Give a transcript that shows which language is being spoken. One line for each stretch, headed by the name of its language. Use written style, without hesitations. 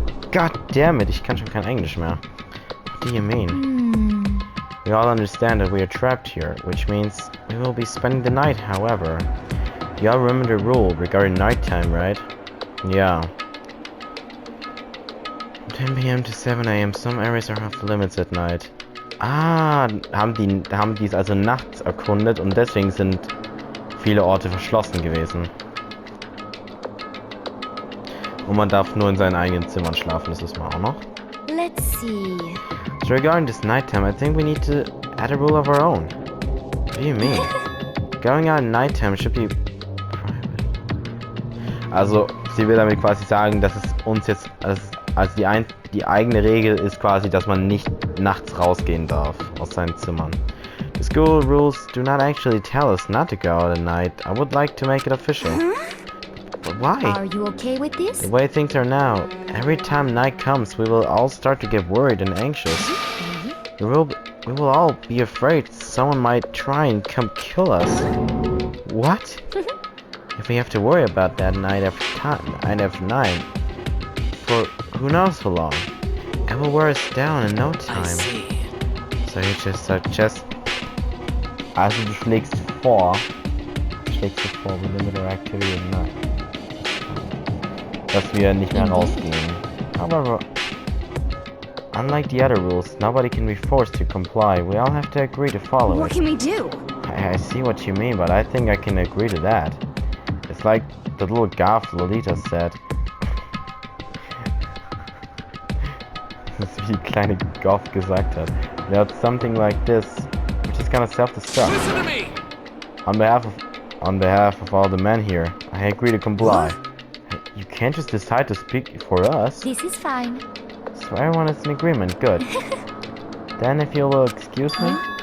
English: God damn it,
German: ich kann schon kein Englisch mehr.
English: What do you mean? We all understand that we are trapped here, which means we will be spending the night, however. You all remember the rule regarding nighttime, right? Yeah. From 10 p.m. to 7 a.m. some areas are off limits at night.
German: Ah, haben die es also nachts erkundet und deswegen sind viele Orte verschlossen gewesen. Und man darf nur in seinen eigenen Zimmern schlafen, das wissen wir auch noch.
English: let's see. So regarding this nighttime, I think we need to add a rule of our own. What do you mean? Going out at nighttime should be private.
German: Also, sie will damit quasi sagen, dass es uns jetzt als die eigene Regel ist quasi, dass man nicht nachts rausgehen darf aus seinen Zimmern.
English: The school rules do not actually tell us not to go out at night. I would like to make it official. But why? Are you okay with this? The way things are now, every time night comes, we will all start to get worried and anxious. We will all be afraid someone might try and come kill us. What? If we have to worry about that night after night, for who knows how long, it will wear us down in no I time. see. So you just suggest...
German: Also du schlägst vor,
English: we limit our activity at night.
German: Dass wir nicht mehr rausgehen.
English: However, unlike the other rules, nobody can be forced to comply. We all have to agree to follow What it. can we do? I see what you mean, but I think I can agree to that. It's like the little goth Lolita said.
German: Das ist wie die kleine Goth gesagt hat.
English: Without something like this, we're just gonna self-destruct. Listen to me! On behalf of all the men here, I agree to comply. You can't just decide to speak for us. This is fine. So everyone is in agreement. Good. Then if you will excuse me.